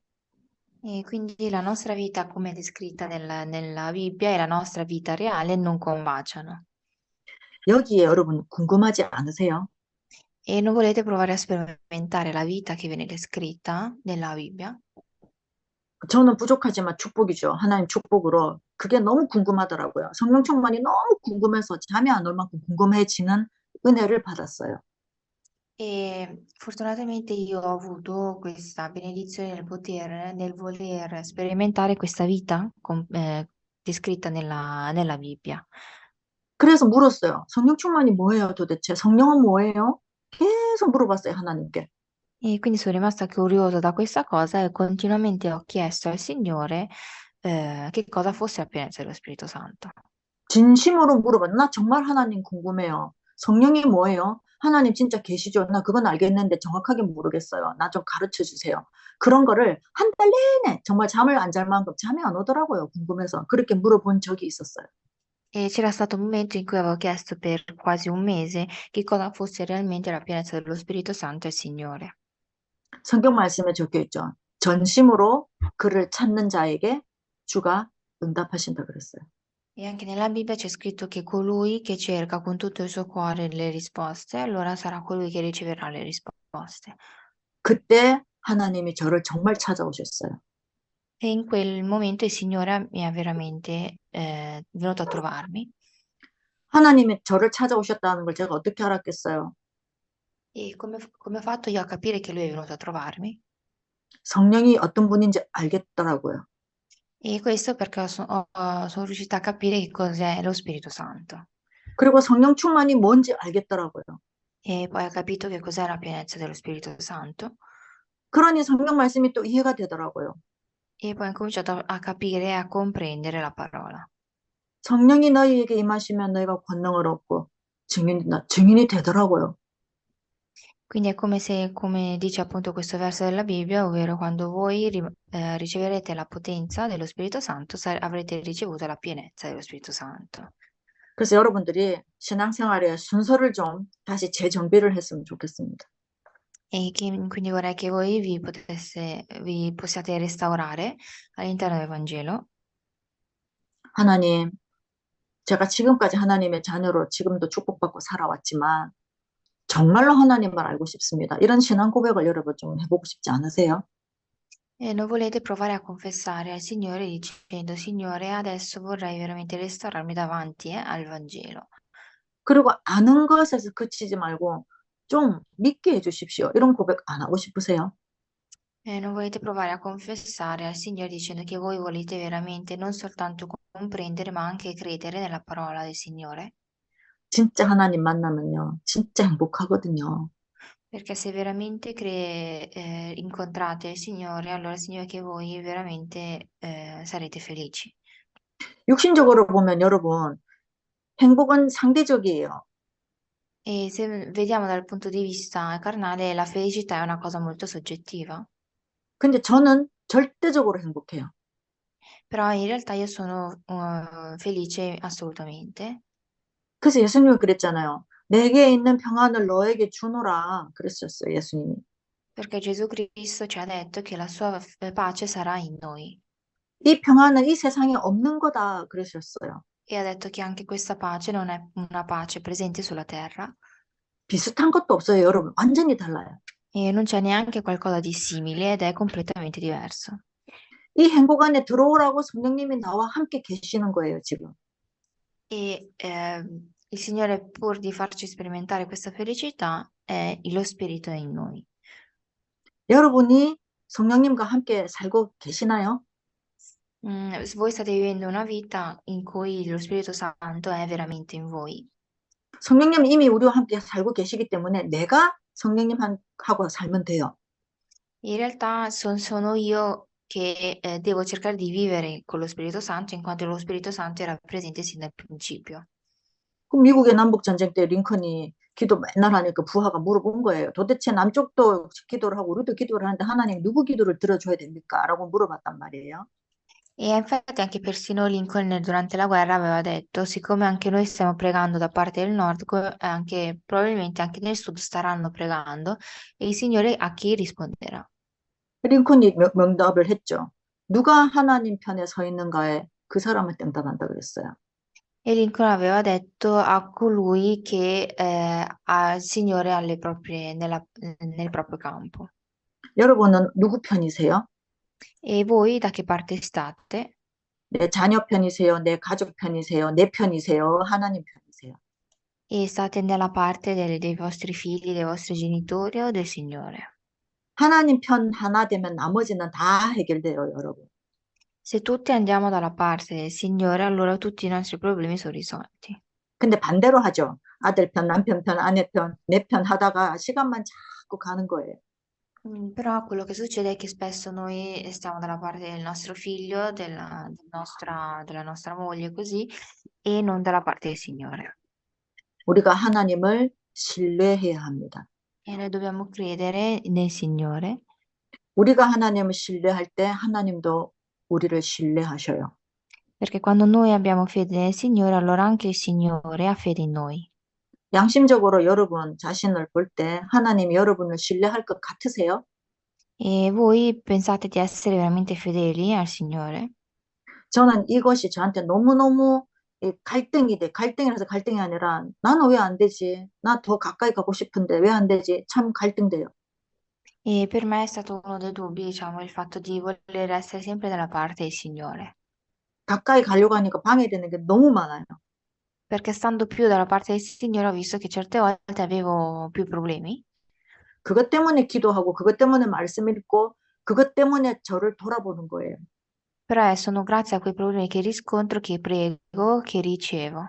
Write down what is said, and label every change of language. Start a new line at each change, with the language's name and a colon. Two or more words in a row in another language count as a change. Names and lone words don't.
Italian: E quindi la nostra vita, come è descritta nella Bibbia, e la nostra vita reale non combaciano.
Korean: 여기에 여러분 궁금하지 않으세요?
Italian: E non volete provare a sperimentare la vita che viene descritta nella Bibbia?
Korean: 저는 부족하지만 축복이죠. 하나님 축복으로. 그게 너무 궁금하더라고요. 성령 충만이 너무 궁금해서 잠이 안 올 만큼 궁금해지는 은혜를 받았어요.
Italian: E fortunatamente io ho avuto questa benedizione nel voler sperimentare questa vita descritta nella Bibbia.
Korean: 그래서 물었어요. 성령 충만이 뭐예요, 도대체? 성령은 뭐예요? 계속 물어봤어요, 하나님께.
Italian: E quindi sono rimasta curiosa da questa cosa e continuamente ho chiesto al Signore che cosa fosse la pienezza dello Spirito Santo.
Korean: 진심으로 물어봤. 나 정말 하나님 궁금해요. 성령이 뭐예요? 하나님 진짜 계시죠? 나 그건 알겠는데 정확하게 모르겠어요. 나 좀 가르쳐 주세요. 그런 거를 한 달 내내 정말 잠을 안 잘 만큼 잠이 안 오더라고요. 궁금해서. 그렇게 물어본 적이 있었어요.
Italian: E c'era stato un momento in cui avevo chiesto per quasi un mese che cosa fosse realmente la pienezza dello Spirito Santo al Signore.
Korean: 성경 말씀에 적혀 있죠. 전심으로 그를 찾는 자에게 주가 응답하신다 그랬어요.
Italian: E anche nella Bibbia c'è scritto che colui che cerca con tutto il suo cuore le risposte, allora sarà colui che riceverà le risposte.
Korean: 그때 하나님이 저를 정말 찾아오셨어요.
Italian: E in quel momento il Signore mi ha veramente venuto a trovarmi.
Korean: 하나님이 저를 찾아오셨다는 걸 제가 어떻게 알았겠어요?
Italian: E come ho fatto io a capire che Lui è venuto a trovarmi?
Korean: 성령이 어떤 분인지 알겠더라고요.
Italian: E questo perché sono riuscita a capire che cos'è lo Spirito Santo.
Korean: 그리고 성령 충만이 뭔지 알겠더라고요.
Italian: E poi ho capito che cos'è la pienezza dello Spirito Santo.
Korean: 그러니 성경 말씀이 또 이해가 되더라고요.
Italian: E poi ho cominciato a capire e a comprendere la parola.
Korean: 성령이 너희에게 임하시면 너희가 권능을 얻고 증인이 되더라고요.
Italian: Quindi è come se, come dice appunto questo verso della Bibbia, ovvero quando voi riceverete la potenza dello Spirito Santo, avrete ricevuto la pienezza dello Spirito Santo.
Korean: 그래서 여러분들이 신앙생활에 순서를 좀 다시 재정비를 했으면 좋겠습니다.
Italian: Quindi vorrei che voi vi possiate restaurare all'interno del Vangelo.
Korean: 하나님, 제가 지금까지 하나님의 자녀로 지금도 축복받고 살아왔지만 정말로 하나님을 알고 싶습니다. 이런 신앙 고백을 여러분 좀 해보고 싶지 않으세요?
Italian: E non volete provare a confessare al Signore dicendo, Signore, adesso vorrei veramente restaurarmi davanti, al Vangelo.
Korean: 그리고 아는 것에서 그치지 말고 좀 믿게 해주십시오. 이런 고백 안 하고 싶으세요?
Italian: E non volete provare a confessare al Signore dicendo che voi volete veramente non soltanto comprendere, ma anche credere nella parola del Signore?
Korean: 진짜 하나님 만나면요. 진짜 행복하거든요.
Italian: Perché se veramente incontrate il Signore, allora significa che voi veramente sarete felici.
Korean: 육신적으로 보면 여러분, 행복은 상대적이에요.
Italian: E se vediamo dal punto di vista carnale, la felicità è una cosa molto soggettiva.
Korean: 근데 저는 절대적으로 행복해요.
Italian: Però in realtà io sono felice assolutamente,
Korean: 그래서 예수님이 그랬잖아요. 내게 있는 평안을 너에게 주노라. 그랬었어요, 예수님이.
Italian: perché Gesù Cristo ci ha detto che la sua pace sarà in noi
Korean: 이 평안은 이 세상에 없는 거다. 그러셨어요.
Italian: e ha detto che anche questa pace non è una pace presente sulla terra
Korean: 비슷한 것도 없어요, 여러분. 완전히 달라요.
Italian: e non c'è neanche qualcosa di simile ed è completamente diverso.
Korean: 이 행복 안에 들어오라고 성령님이 나와 함께 계시는 거예요, 지금.
Italian: E il Signore, pur di farci sperimentare questa felicità, è lo Spirito in noi.
Korean: 여러분이 성령님과 함께 살고 계시나요?
Italian: Voi state vivendo una vita in cui lo Spirito Santo è veramente in voi.
Korean: 성령님 이미 우리와 함께 살고 계시기 때문에 내가 성령님하고 살면 돼요.
Italian: In realtà sono io che devo cercare di vivere con lo Spirito Santo, in quanto lo Spirito Santo era presente sin dal principio.
Korean: 그럼 미국의 남북 전쟁 때 링컨이 기도 맨날 하니까 부하가 물어본 거예요. 도대체 남쪽도 기도를 하고 우리도 기도를 하는데 하나님 누구 기도를 들어줘야 됩니까? 라고 물어봤단 말이에요.
Italian: E infatti anche persino Lincoln durante la guerra aveva detto, siccome anche noi stiamo pregando da parte del nord, anche, probabilmente anche nel sud staranno pregando, e il Signore a chi risponderà?
Korean: 링컨이 명답을 했죠. 누가 하나님 편에 서 있는가에 그 사람을 땡단한다 그랬어요.
Italian: E Lincoln aveva detto a colui che ha il Signore nel proprio campo.
Korean: 여러분은 누구 편이세요?
Italian: E voi da che parte state?
Korean: 내 자녀 편이세요? 내 가족 편이세요? 내 편이세요? 하나님 편이세요?
Italian: E state nella parte dei vostri figli, dei vostri genitori o del Signore?
Korean: 하나님 편 하나 되면 나머지는 다 해결돼요, 여러분.
Italian: Se tutti andiamo dalla parte del Signore, allora tutti i nostri problemi sono risolti.
Korean: 근데 반대로 하죠. 아들 편, 남편 편, 아내 편, 내 편 하다가 시간만 자꾸 가는 거예요.
Italian: Però quello che succede è che spesso noi stiamo dalla parte del nostro figlio, della nostra moglie, così, e non dalla parte del Signore.
Korean: 우리가 하나님을 신뢰해야 합니다.
Italian: E noi dobbiamo credere nel Signore,
Korean: 우리가 하나님을 신뢰할 때 하나님도 우리를 신뢰하셔요.
Italian: perché quando noi abbiamo fede nel Signore, allora anche il Signore ha fede in noi.
Korean: 양심적으로 여러분 자신을 볼 때 하나님이 여러분을 신뢰할 것 같으세요?
Italian: E voi pensate di essere veramente fedeli al Signore?
Korean: 저는 이것이 저한테 너무너무 갈등이라서 갈등이 아니라 나는 왜 안 되지? 나 더 가까이 가고 싶은데 왜 안 되지? 참 갈등돼요.
Italian: E per me è stato uno dei dubbi, diciamo, il fatto di voler essere sempre dalla parte del Signore.
Korean: 가까이 가려고 하니까 방해되는 게 너무 많아요.
Italian: Perché stando più dalla parte del Signore ho visto che certe volte avevo più problemi
Korean: 그것 때문에 기도하고 그것 때문에 말씀 읽고 그것 때문에 저를 돌아보는 거예요.
Italian: però sono grazie a quei problemi che riscontro, che prego, che ricevo.